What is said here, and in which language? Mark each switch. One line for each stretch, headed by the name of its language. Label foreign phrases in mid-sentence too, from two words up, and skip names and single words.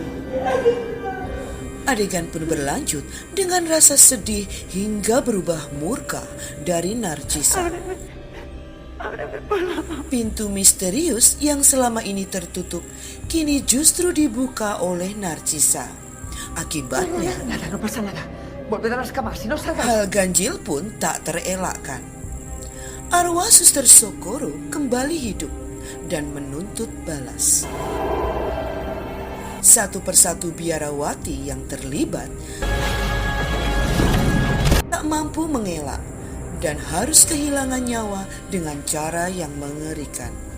Indonesian: Adegan pun berlanjut dengan rasa sedih hingga berubah murka dari Narcisa. Pintu misterius yang selama ini tertutup kini justru dibuka oleh Narcisa. Akibatnya,
Spanish: Nada, no pasa nada. Volved a las camas y no salgas.
Indonesian: hal ganjil pun tak terelakkan. Arwah Suster Socorro kembali hidup dan menuntut balas. Satu persatu biarawati yang terlibat tak mampu mengelak dan harus kehilangan nyawa dengan cara yang mengerikan.